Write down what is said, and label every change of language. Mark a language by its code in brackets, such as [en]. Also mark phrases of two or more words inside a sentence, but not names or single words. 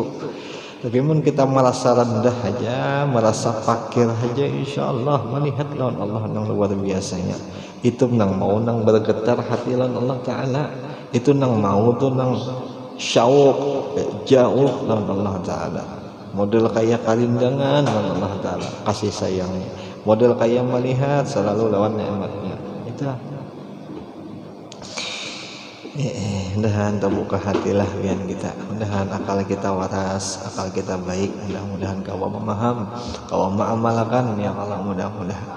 [bjn] Tapi mun kita merasa rendah aja, merasa fakir aja, insya Allah melihat lawan Allah yang luar biasanya. Itu nang mau nang bergetar hati lawan Allah Ta'ala. Itu nang mau tuh nang syauq jauh lawan Allah Ta'ala. Model kayak kalindangan lawan Allah Ta'ala, kasih sayangnya. Model kayak melihat selalu lawan nikmatnya. Itu mudah-mudahan terbuka hatilah biar kita, mudah-mudahan akal kita waras, akal kita baik, mudah-mudahan kau memaham, kau mengamalkan ya Allah, mudah-mudahan.